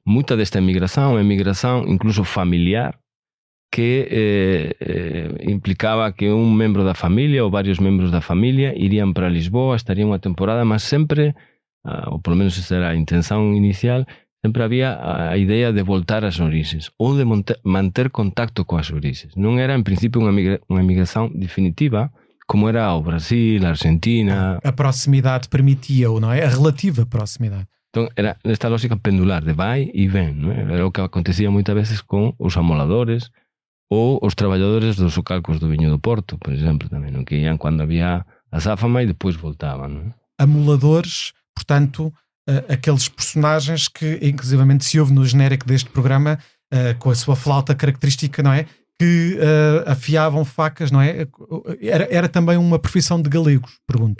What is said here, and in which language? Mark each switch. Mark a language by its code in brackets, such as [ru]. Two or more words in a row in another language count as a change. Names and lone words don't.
[pt] Muita desta migração é migração incluso familiar, que implicava que um membro da família ou vários membros da família iriam para Lisboa, estariam uma temporada, mas sempre, ou pelo menos essa era a intenção inicial, [gl] sempre había a ideia de voltar ás orixes ou de manter contacto coas orixes. Non era en principio unha migração definitiva como era ao Brasil, a Argentina. [pt] A proximidade permitia-o, não é? A relativa proximidade. Então era esta lógica pendular de vai e ven, não é? [gl] Era o que acontecia moitas veces con os amoladores ou os traballadores dos socalcos do viño do Porto, por exemplo, tamén, non? Que ian cando había a záfama e depois voltaban, [pt] não é? Amoladores, portanto, aqueles personagens que inclusivamente se ouve no genérico deste programa, com a sua flauta característica, não é? Que afiavam facas, não é? Era também uma profissão de galegos, pergunto.